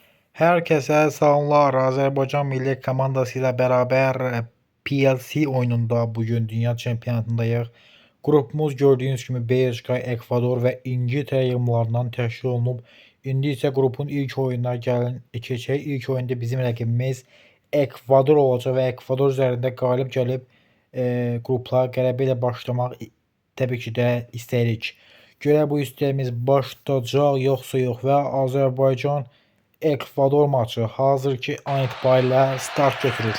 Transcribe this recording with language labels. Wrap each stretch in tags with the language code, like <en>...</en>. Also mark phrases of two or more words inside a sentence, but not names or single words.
<tr>Herkese selamlar. Azerbaycan milli komandasıyla beraber PLC oyununda bugün</tr> <az>Dünya Çempionatındayıq.</az> <tr>Grubumuz gördüğünüz gibi Belçika, Ekvador ve İngiltere</tr> <az>yığımlarından təşkil olunub. İndi isə qrupun ilk oyununa keçək. İlk oyunda bizim rəqibimiz Ekvador olacaq və Ekvador üzərində qalib gəlib qrupla qələbə ilə başlamaq təbii ki də istəyirik. Görə bu istəyimiz başlayacaq yoxsa yox və Azərbaycan Ekvador maçı hazırki an itibariyle start götürür.</az>